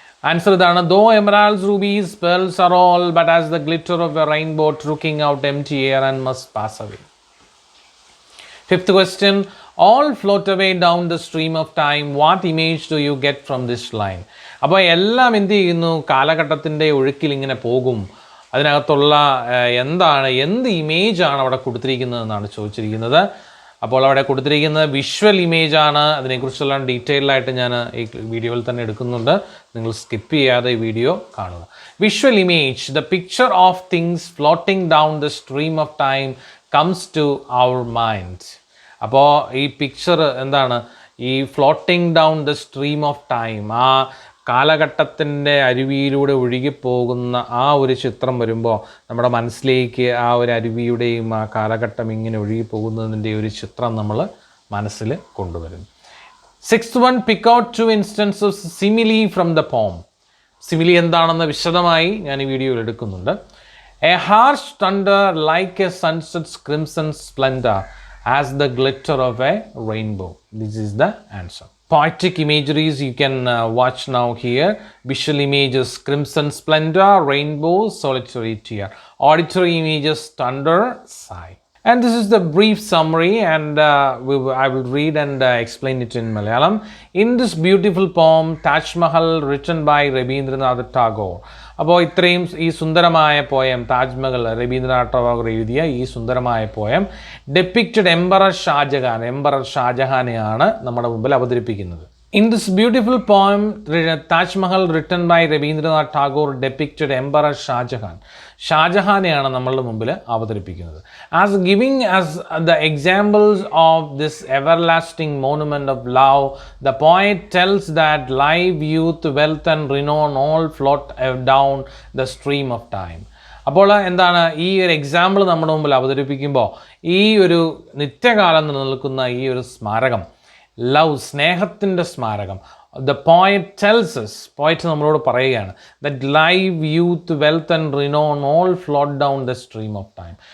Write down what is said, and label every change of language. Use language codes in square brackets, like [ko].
[en] Answer ഇതാണ്, though emeralds, rubies, pearls are all but as the glitter of a rainbow trucking out empty air and must pass away. Fifth question, all float away down the stream of time. What image do you get from this line? [ml] അപ്പോൾ എല്ലാം എന്ത് ചെയ്യുന്നു? കാലഘട്ടത്തിൻ്റെ ഒഴുക്കിൽ ഇങ്ങനെ പോകും. അതിനകത്തുള്ള എന്ത് ഇമേജാണ് അവിടെ കൊടുത്തിരിക്കുന്നതെന്നാണ് ചോദിച്ചിരിക്കുന്നത്. അപ്പോൾ അവിടെ കൊടുത്തിരിക്കുന്നത് വിഷ്വൽ ഇമേജാണ്. അതിനെക്കുറിച്ചുള്ള ഡീറ്റെയിൽഡായിട്ട് ഞാൻ ഈ വീഡിയോയിൽ തന്നെ എടുക്കുന്നുണ്ട്. നിങ്ങൾ സ്കിപ്പ് ചെയ്യാതെ ഈ വീഡിയോ കാണുക. [en] Visual image, the picture of things floating down the stream of time comes to our mind. [ml] അപ്പോൾ ഈ പിക്ചർ എന്താണ്? ഈ [en] floating down the stream of time, [ml] ആ കാലഘട്ടത്തിൻ്റെ അരുവിയിലൂടെ ഒഴുകിപ്പോകുന്ന ആ ഒരു ചിത്രം വരുമ്പോൾ നമ്മുടെ മനസ്സിലേക്ക് ആ ഒരു അരുവിയുടെയും ആ കാലഘട്ടം ഇങ്ങനെ ഒഴുകിപ്പോകുന്നതിൻ്റെ ഒരു ചിത്രം നമ്മൾ മനസ്സിൽ കൊണ്ടുവരും. [en] Sixth one, pick out 2 instances simile from the poem. [ml] Simile എന്താണെന്ന് വിശദമായി ഞാൻ ഈ വീഡിയോയിൽ എടുക്കുന്നുണ്ട്. [en] A harsh thunder like a sunset's crimson splendour as the glitter of a rainbow. This is the answer. Poetic imageries you can watch now here. Visual images, crimson splendor, rainbow, solitary tear. Auditory images, thunder, sigh. And this is the brief summary, and I will read and explain it in Malayalam. In this beautiful poem, Taj Mahal, written by Rabindranath Tagore. [ml] അപ്പോൾ ഇത്രയും ഈ സുന്ദരമായ poem, Taj Mahal, Ravindranath Tagore എഴുതിയ ഈ സുന്ദരമായ poem depicted emperor ഷാജഹാനെയാണ് നമ്മുടെ മുമ്പിൽ അവതരിപ്പിക്കുന്നത്. [en] In this beautiful poem, Taj Mahal, written by Rabindranath Tagore, depicted Emperor Shahjahan. [ml] ഷാജഹാനെയാണ് നമ്മളുടെ മുമ്പിൽ അവതരിപ്പിക്കുന്നത്. [en] As giving as the examples of this everlasting monument of love, the poet tells that life, youth, wealth and renown all float down the stream of time. [ml] അപ്പോൾ എന്താണ് ഈ ഒരു example നമ്മുടെ മുമ്പിൽ അവതരിപ്പിക്കുമ്പോൾ ഈ ഒരു നിത്യകാലം നിലനിൽക്കുന്ന ഈ ഒരു സ്മാരകം, ലവ്, സ്നേഹത്തിൻ്റെ സ്മാരകം, [en] the poet tells us, [ml] poet നമ്മളോട് പറയുകയാണ്, [en] That live, youth, wealth and renown all float down the stream of time.